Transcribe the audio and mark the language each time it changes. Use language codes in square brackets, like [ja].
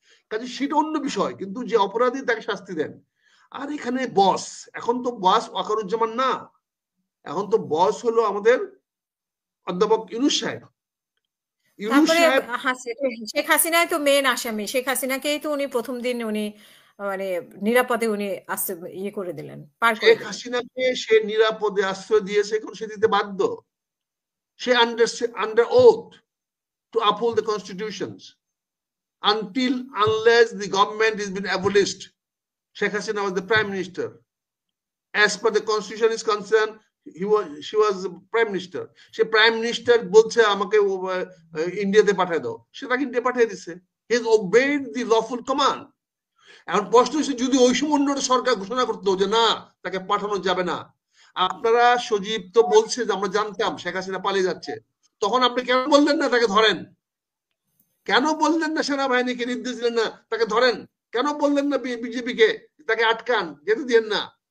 [bn] কাজে সেটা অন্য বিষয়, কিন্তু যে অপরাধী তাকে শাস্তি দেন। আর এখানে বস, এখন তো বস ওয়াকারুজ্জামান না, এখন তো বস হলো আমাদের অধ্যাপক ইউনূস সাহেব। তারপরে শেখ হাসিনাই তো মেন আসামি, শেখ হাসিনাকেই তো উনি প্রথম দিন উনি মানে নিরাপদে উনি ইয়ে করে দিলেন, পার করে শেখ দিলেন। হাসিনাকে সে নিরাপদে আশ্রয় দিয়েছে, এখন সে দিতে বাধ্য। [en] She under oath to uphold the constitutions unless the government has been abolished. Sheikh Hasina was the prime minister. As per the constitution is concerned, she was the prime minister. [bn] Say prime minister বলছে আমাকে ইন্ডিয়াতে পাঠিয়ে দাও, সে তাকে India পাঠিয়ে দিছে. [en] He has obeyed the lawful command. [bn] এখন প্রশ্ন হচ্ছে যদি ওই সময় সরকার ঘোষণা করতো যে না তাকে পাঠানো যাবে না, আপনারা সজীব তো বলছে যে আমরা জানতাম শেখ হাসিনা পালিয়ে যাচ্ছে, তখন আপনি কেন বললেন না তাকে ধরেন? কেন বললেন না সেনাবাহিনীকে নির্দেশ দিলেন না তাকে ধরেন? কেন বললেন না বিজেপিকে তাকে আটকান, যেতে দিয়েন না?